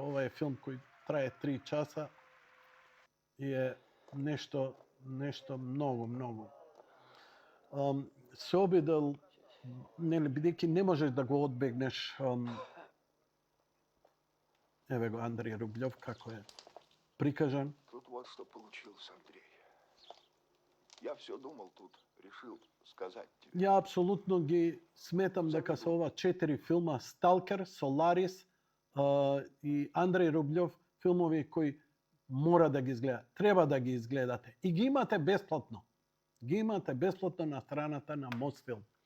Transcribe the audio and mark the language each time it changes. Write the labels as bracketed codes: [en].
[mk] Ова е филм кој трае 3 часа и е нешто многу. Се обидел, нели, бидејќи не можеш да го одбегнеш. Еве го Андреј Рублјов како е прикажан. [ru] Тут вот что получилось, Андрей. Я все думал тут, решил сказать тебе. [mk] Ја апсолутно ги сметам дека се ова 4 филма, Сталкер, Соларис и Андреј Рублјов, филмови кои мора да ги изгледате. Треба да ги изгледате. И ги имате бесплатно. Ги имате бесплатно на страната на Мосфилм.